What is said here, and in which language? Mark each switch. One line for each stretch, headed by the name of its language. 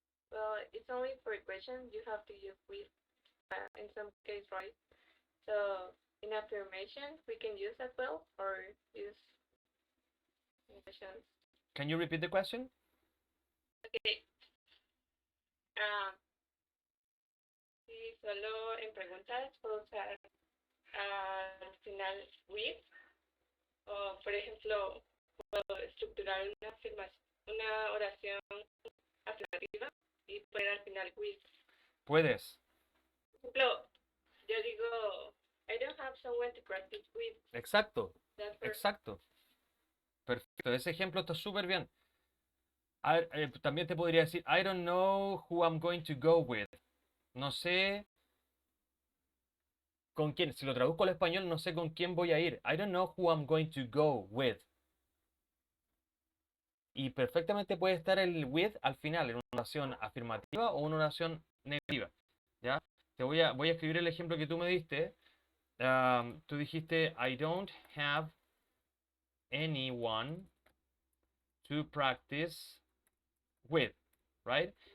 English: Well, it's only for a question. You have to use with in some case, right? So in affirmation, we can use as well, or use in questions. Can you repeat the question? Okay.
Spanish: Si solo en preguntas puedo usar al final with, o por ejemplo, puedo estructurar una oración afirmativa y poner al final with. Puedes. Por ejemplo, yo digo,
English: I don't have someone to practice with.
Spanish: Exacto,
English: That person.
Spanish: exacto. Perfecto, ese ejemplo está súper bien. También te podría decir,
English: I don't know who I'm going to go with.
Spanish: No sé con quién. Si lo traduzco al español, no sé con quién voy a ir.
English: I don't know who I'm going to go with.
Spanish: Y perfectamente puede estar el with al final, en una oración afirmativa o una oración negativa. ¿Ya? Voy a escribir el ejemplo que tú me diste. Tú dijiste,
English: I don't have anyone to practice with, right?